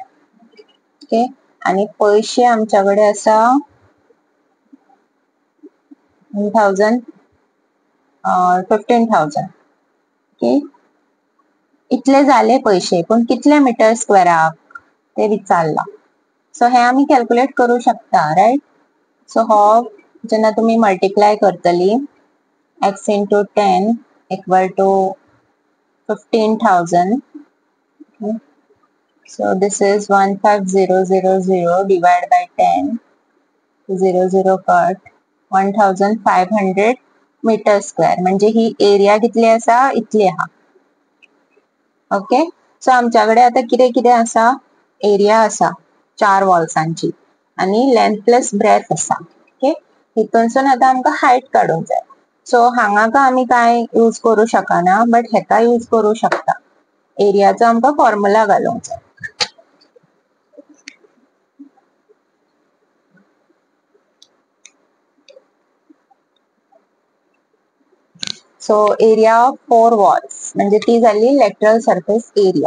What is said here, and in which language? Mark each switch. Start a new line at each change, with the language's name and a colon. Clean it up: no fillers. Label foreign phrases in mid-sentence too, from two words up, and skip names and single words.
Konkani: ओके, आणि पैसे आमच्याकडे आसा 15,000. ओके, इतले झाले पैसे, पण कितले मीटर स्क्वेअराक ते विचारला. सो हे आम्ही कॅल्क्युलेट करू शकता, राईट. सो हो जेन्ना तुम्ही मल्टिप्लाय करतली
English: x into 10 equal to 15,000. Okay. So this is 15000 divided by 10, 0 cut, 1500
Konkani: मीटर स्क्वेअर म्हणजे ही एरिया कितली आसा, इतली आहा.
English: ओके, सो आमच्याकडे आता कितें कितें आसा, एरिया आसा 4 वॉल्सांची आणि length plus breadth आसा. ओके, हितूनसून आता आमकां हायट काडूंक जाय. सो हांगा का आमी काय यूज करू शकना, बट हेका यूज करू शकता. एरियाचो आमकां फॉर्म्युला घालूंक जाय. सो area of 4 walls म्हणजे ती जाली lateral surface area.